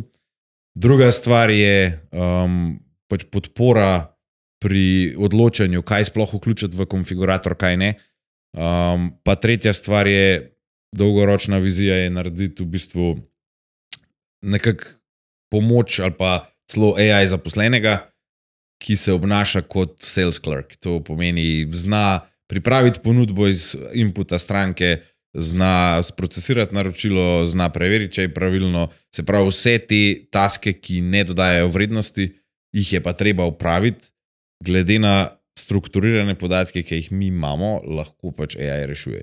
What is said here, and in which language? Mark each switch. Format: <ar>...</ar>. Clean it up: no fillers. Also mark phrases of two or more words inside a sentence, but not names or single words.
<sl>Druga stvar je pač podpora pri odločanju, kaj sploh vključiti v konfigurator, kaj ne. Pa tretja stvar je, dolgoročna vizija je narediti v bistvu nekak pomoč ali pa celo AI zaposlenega, ki se obnaša kot</sl> <en>sales clerk.</en> <sl>To pomeni, zna pripraviti ponudbo iz inputa stranke, zna sprocesirati naročilo, zna preveriti, če je pravilno. Se pravi, vse te taske, ki ne dodajajo vrednosti, jih je pa treba upraviti, glede na strukturirane podatke, ki jih mi imamo, lahko pač AI rešuje.</sl>